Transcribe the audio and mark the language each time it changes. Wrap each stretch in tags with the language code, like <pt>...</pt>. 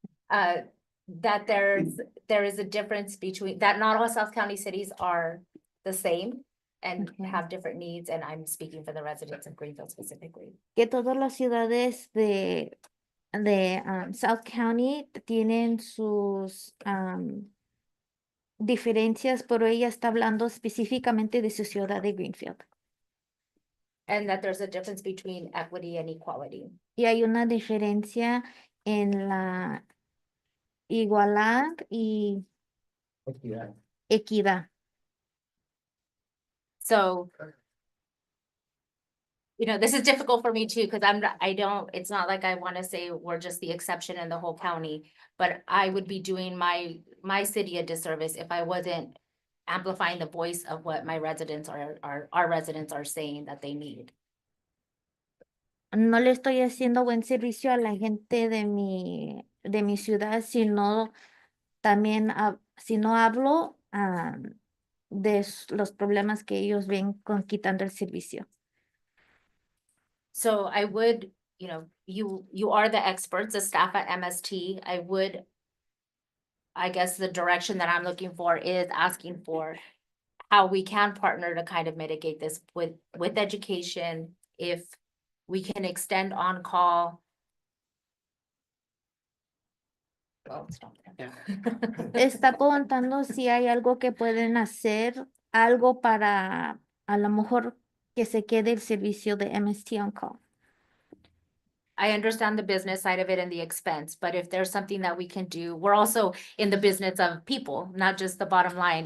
<en>That there is a difference between, that not all South County cities are the same and Okay. have different needs, and I'm speaking for the residents of Greenfield specifically.</en> <es>Que todas las ciudades de South County tienen sus diferencias, pero ella está hablando específicamente de su ciudad de Greenfield.</es> <en>And that there's a difference between equity and equality.</en> <es>Y hay una diferencia en la igualdad y equidad.</es> <en>So, you know, this is difficult for me too, because it's not like I want to say we're just the exception in the whole county, but I would be doing my city a disservice if I wasn't amplifying the voice of what my residents our residents are saying that they need.</en> <es>No le estoy haciendo buen servicio a la gente de mi ciudad, sino también, si no hablo de los problemas que ellos ven con quitando el servicio.</es> <en>So I would, you know, you are the experts, the staff at MST. I guess the direction that I'm looking for is asking for how we can partner to kind of mitigate this with education, if we can extend on call. Well, stop there.</en> <es>Está preguntando si hay algo que pueden hacer, algo para a lo mejor que se quede el servicio de MST On Call.</es> <en>I understand the business side of it and the expense, but if there's something that we can do, we're also in the business of people, not just the bottom line.</en>